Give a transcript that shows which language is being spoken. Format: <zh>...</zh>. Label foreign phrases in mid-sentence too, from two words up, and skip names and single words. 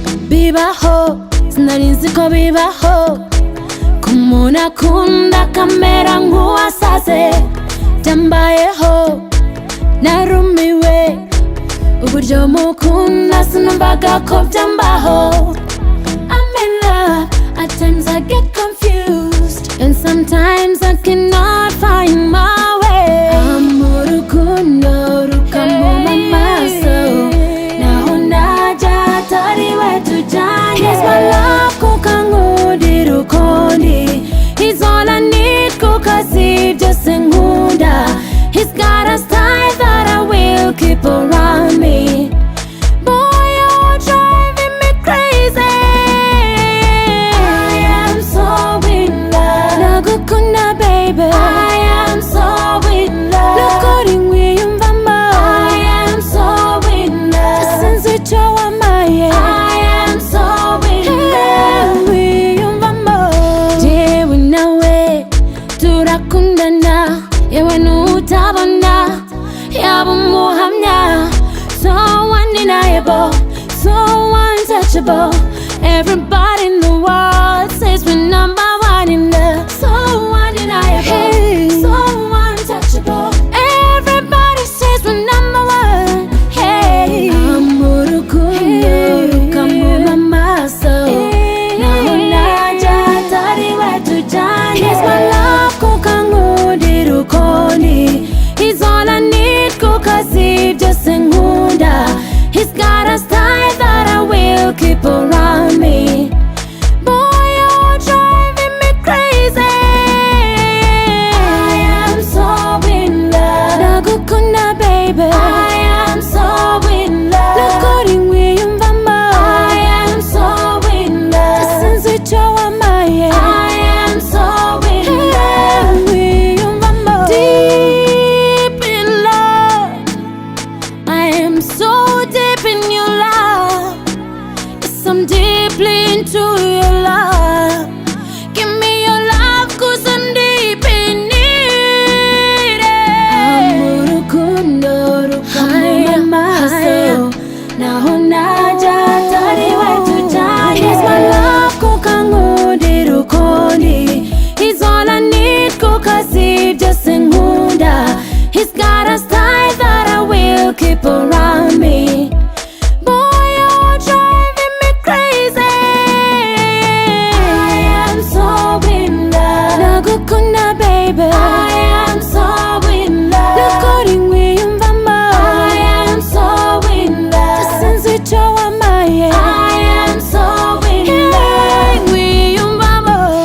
<rw>Bibaho, sinari nzi ko bibaho, ko umuntu akunda akamera nk'uwasaze. Byambayeho, narumiwe, uburyo mukunda sinumvaga ko byambaho.</rw> <en>I'm in love, at times I get confused, and sometimes I cannot find my way.</en> <rw>I'm mu rukundo rukamuma amaso, naho najya atari we tujyanye.</rw> <en>He's my love,</en> <rw>kuko ankundira ukundi.</rw> <en>He's all I need,</en> <rw>kuko azi byose nkunda.</rw> <en>He's got a style that I will keep around me. Boy, you're driving me crazy. I am so in love. Nagukunda, baby. I am so in love.</en> <rw>Nukuri nkwiyumvamo.</rw> <en>I am so in love.</en> <rw>Sinzi icyo wamaye.</rw> <en>I am so in love.</en> <rw>Nkwiyumvamo. Jyewe nawe turakundana, yewe n'utabona yaba umuhamya.</rw> <en>So undeniable, so untouchable. Everybody in the world says we're number one in love. So undeniable, hey. So untouchable. Everybody says we're number one, hey.</en> <rw>I'm mu rukundo, hey. Rukamuma amaso, hey. Naho najya atari we tujyanye.</rw> <en>He's my love,</en> <rw>kuko ankundira ukundi.</rw> <en>He's all I need,</en> <rw>kuko azi byose nkunda.</rw> <en>He's got a style that I will keep around me. Boy, you're driving me crazy. I am so in love. Nagukunda, baby. I am so in love.</en> <rw>Nukuri nkwiyumvamo.</rw> <en>I am so in love.</en> <rw>Sinzi icyo wamaye.</rw> <en>I am so in love. Nkwiyumvamo. Deep in love. I am so deep in your love. Yes, I'm deeply into your love. Give me your love, 'cause I'm deep in it.</en> <rw>I'm mu rukundo rukamuma amaso, naho najya atari we tujyanye.</rw> <en>He's my love,</en> <rw>kuko ankundira ukundi.</rw> <en>He's all I need,</en> <rw>kuko azi byose nkunda.</rw> <en>He's got a style that I will keep around me. Boy, you're driving me crazy. I am so in love. Nagukunda, baby. I am so in love.</en> <rw>Nukuri nkwiyumvamo.</rw> <en>I am so in love.</en> <rw>Sinzi icyo wamaye.</rw> <en>I am so in love. Nkwiyumvamo.</en>